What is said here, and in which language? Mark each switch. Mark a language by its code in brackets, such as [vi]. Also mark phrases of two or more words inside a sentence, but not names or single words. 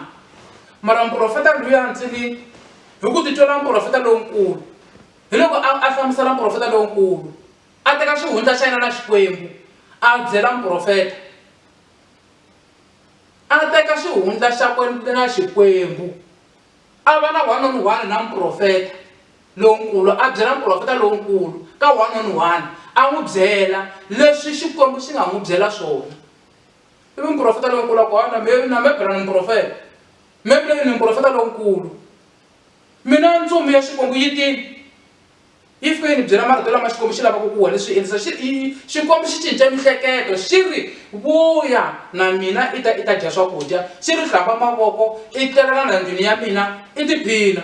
[ts] Mara muprofeta luya ntsinini hi ku titwela muprofeta lonkulu, hi loko a hlamusela muprofeta lonkulu a teka xihundla xa yena na xikwembu a byela muprofeta, a teka xihundla xa kwembu na xikwembu a va na [en] one on one [ts] na muprofeta lonkulu, a byela muprofeta lonkulu ka [en] one on one, [ts] a n'wi byela leswi xikwembu xi nga n'wi byela swona. Ivi muprofeta lonkulu a ku na me bela ni muprofeta, me vile ni muprofeta lonkulu, mina ntsumi ya xikwembu yi tini yi fike yi ni byela marito lama xikwembu xi lavaka ku wena swi endlisa, xikwembu xi cinca mihleketo xi ri vuya na mina i ta dya swakudya, xi ri hlamba mavoko i tlelela na ndlwini ya mina i tiphina.